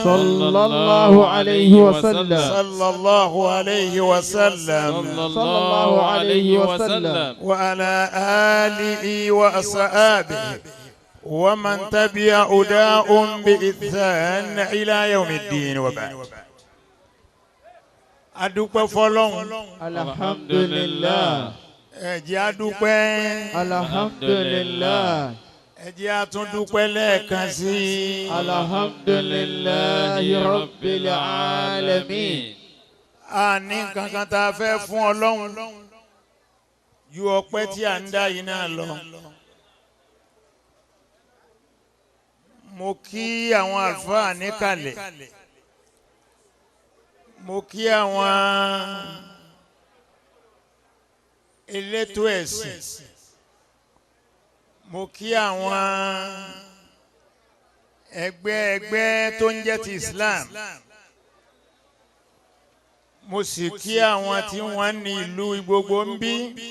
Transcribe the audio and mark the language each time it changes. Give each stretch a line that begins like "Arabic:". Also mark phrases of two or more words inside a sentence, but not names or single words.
Arabic: صلى الله عليه وسلم صلى الله عليه وسلم صلى الله عليه وسلم وعلى آله وأصحابه ومن تبع هداهم بإحسان إلى يوم الدين وبعد.
Yoruba: adúpẹ́ fọ́lọ́run.
Arabic: alhamdulillah.
Yoruba: ẹ jẹ́ a dúpẹ́.
Arabic: alhamdulillah.
Yoruba: ẹ jẹ́ a tún dúpẹ́ lẹ́ẹ̀kan sí i.
Arabic: الحمد لله رب العالمين.
Yoruba: a ní kankan tá a fẹ́ fún Ọlọ́run ju ọpẹ́ tí a ń dá yìí náà lọ. mo kí àwọn àlùfáà níkàlẹ̀, mo kí àwọn elétò ẹ̀sìn, mo kí àwọn ẹgbẹ́ tó ń jẹ́ ti Islam, mo sì kí àwọn tí wọ́n ní ìlú gbogbo ń bí.